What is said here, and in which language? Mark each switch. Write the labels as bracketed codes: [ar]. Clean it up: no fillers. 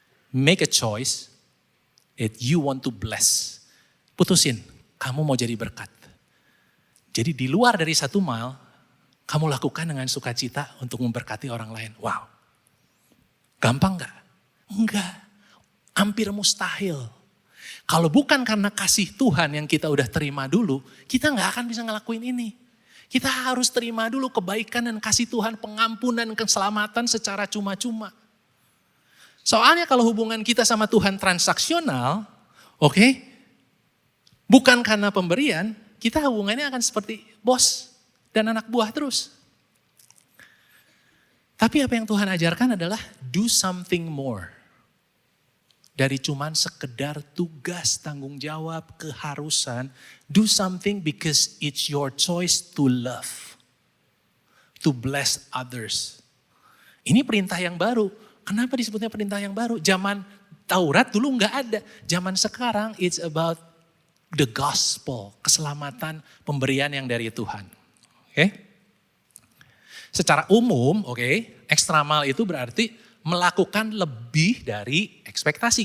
[en] Make a choice that you want to bless. [id] Putusin, kamu mau jadi berkat. Jadi di luar dari 1 mile, kamu lakukan dengan sukacita untuk memberkati orang lain. Wow. Gampang gak? Enggak. Hampir mustahil. Kalau bukan karena kasih Tuhan yang kita udah terima dulu, kita gak akan bisa ngelakuin ini. Kita harus terima dulu kebaikan dan kasih Tuhan, pengampunan, keselamatan secara cuma-cuma. Soalnya kalau hubungan kita sama Tuhan transaksional, oke, bukan karena pemberian, kita hubungannya akan seperti bos dan anak buah terus. Tapi apa yang Tuhan ajarkan adalah [en] do something more. [id] Dari cuman sekedar tugas, tanggung jawab, keharusan. [en] Do something because it's your choice to love. To bless others. [id] Ini perintah yang baru. Kenapa disebutnya perintah yang baru? Zaman Taurat dulu nggak ada. Zaman sekarang [en] it's about the gospel. [id] Keselamatan, pemberian yang dari Tuhan. Oke? Secara umum, extra mile itu berarti melakukan lebih dari ekspektasi.